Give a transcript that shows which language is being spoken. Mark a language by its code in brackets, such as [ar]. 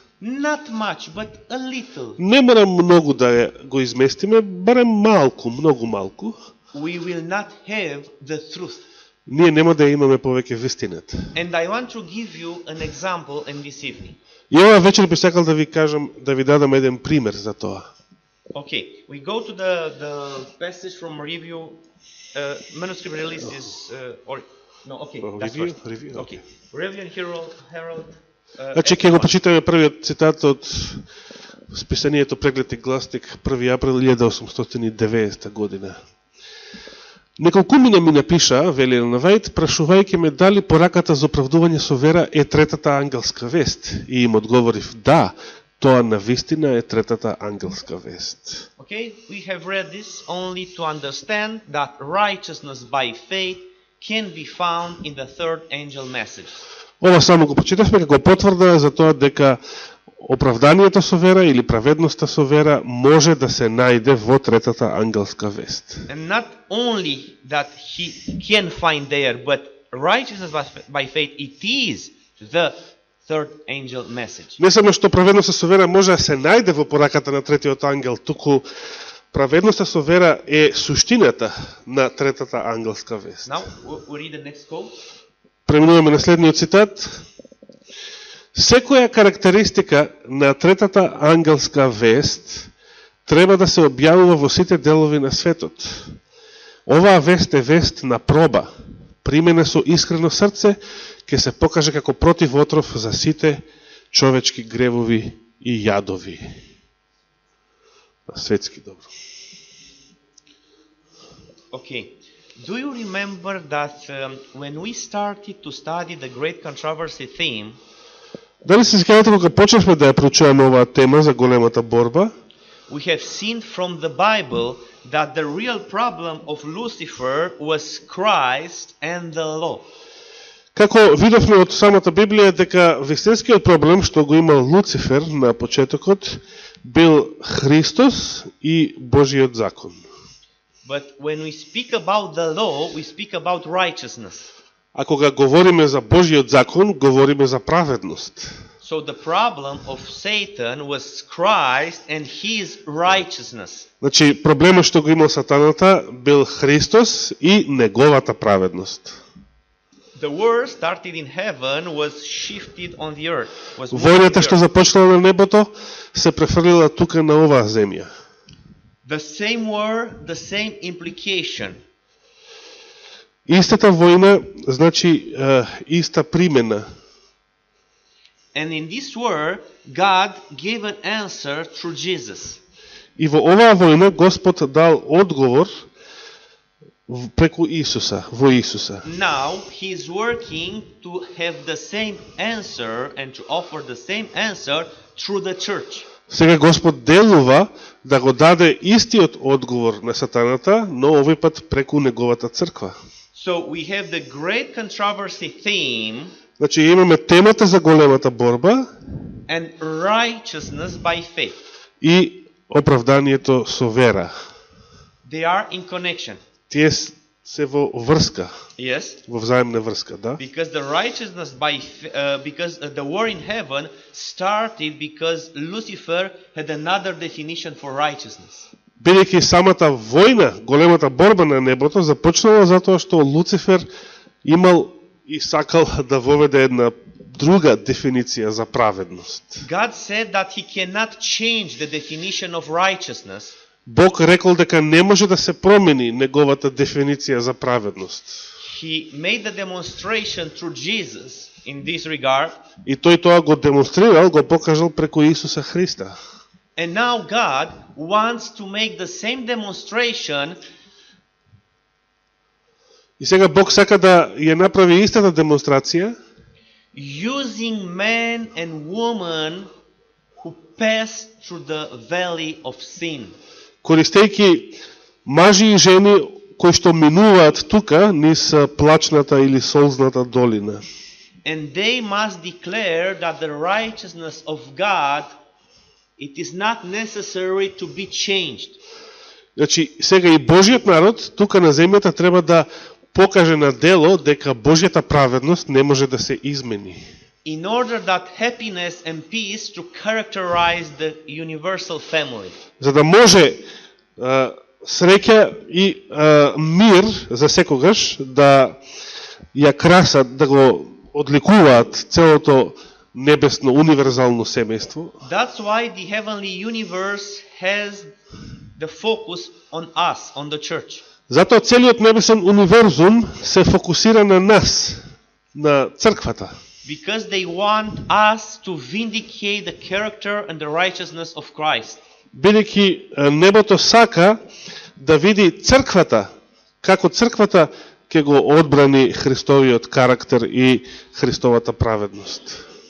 [en] Not much, but a little. [mk] Не мора многу да го изместиме, барем малку, многу малку. [en] We will not have the truth. [mk] Ние нема да имаме повеќе вистината. [en] And I want to give you an example in this evening. [mk] И ова вечер би сакал да ви кажам, да ви дадам еден пример за тоа. [en] Okay, we go to the passage from review. Manuscript release is Review. Okay, Review and Herald. [mk] Значи ќе го прочитаме првиот цитат од списанието Преглед и гласник 1 април 1890 година. Неколкумина ми напиша, вели Елен Вајд, прашувајќи ме дали пораката за оправдување со вера е третата ангелска вест. И им одговорив, да, тоа навистина е третата ангелска вест. [en] Okay, we have read this only to understand that righteousness by faith can be found in the third angel message. [mk] Ова само го прочитавме како потврда за тоа дека оправданието со вера или праведноста со вера може да се најде во третата ангелска вест. [en] And not only that he can find there, but righteousness by faith, it is the third angel message. [mk] Не само што праведноста со вера може да се најде во пораката на третиот ангел, туку праведноста со вера е суштината на третата ангелска вест. [en] Now we read the next quote. [mk] Преминуваме на следниот цитат. Секоја карактеристика на третата ангелска вест треба да се објавува во сите делови на светот. Оваа вест е вест на проба. Примена со искрено срце ќе се покаже како противотров за сите човечки гревови и јадови. На светски добро. [en] Okay. Do you remember that when we started to study the great controversy theme, [mk] дали се сеќавате кога почнавме да ја проучуваме оваа тема за големата борба? [en] we have seen from the Bible that the real problem of Lucifer was Christ and the law. [mk] Како видовме од самата Библија дека вистинскиот проблем што го имал Луцифер на почетокот бил Христос и Божиот закон. [en] But when we speak about the law, we speak about righteousness. [mk] А кога говориме за Божиот закон, говориме за праведност. [en] So the problem of Satan was Christ and his righteousness. [mk] Значи, проблемот што го имал сатаната бил Христос и неговата праведност. [en] The war started in heaven was shifted on the earth. [mk] Војната што започнала на небото се префрлила тука на оваа земја. [en] The same war, the same implication. [mk] Истата војна, значи иста примена. [en] And in this war, God gave an answer through Jesus. [mk] И во оваа војна Господ дал одговор преку Исуса, во Исуса. [en] Now he is working to have the same answer and to offer the same answer through the church. [mk] Сега Господ делува да го даде истиот одговор на сатаната, но овој пат преку неговата црква. [en] So we have the great controversy theme. [mk] Значи имаме темата за големата борба [en] And righteousness by faith. [mk] И оправданието со вера. [en] They are in connection. [mk] Тие се во врска. [en] Yes. [mk] Во взаимна врска, да. [en] Because the righteousness because the war in heaven started because Lucifer had another definition for righteousness. [mk] Бидејќи самата војна, големата борба на небото започнала затоа што Луцифер имал и сакал да воведе една друга дефиниција за праведност. [en] God said that he cannot change the definition of righteousness. [mk] Бог рекол дека не може да се промени неговата дефиниција за праведност. [en] He made the demonstration through Jesus in this regard. [mk] И тој тоа го демонстрирал, го покажал преку Исуса Христа. [en] And now God wants to make the same demonstration. [mk] И сега Бог сака да ја направи истата демонстрација, [en] using men and women who pass through the valley of sin. [mk] користејќи мажи и жени кои што минуваат тука низ плачната или солзната долина. [en] And they must declare that the righteousness of God, it is not necessary to be changed. [mk] Значи, сега и Божиот народ тука на земјата треба да покаже на дело дека Божјата праведност не може да се измени. [en] in order that happiness and peace to characterize the universal family. [mk] За да може среќа и мир за секогаш да ја красат, да го одликуваат целото небесно универзално семејство. [en] That's why the heavenly universe has the focus on us, on the church. [mk] Затоа целиот небесен универзум се фокусира на нас, на црквата. [en] Because they want us to vindicate the character and the righteousness of Christ. [mk] Бидејќи небото сака да види црквата, како црквата ќе го одбрани Христовиот карактер и Христовата праведност.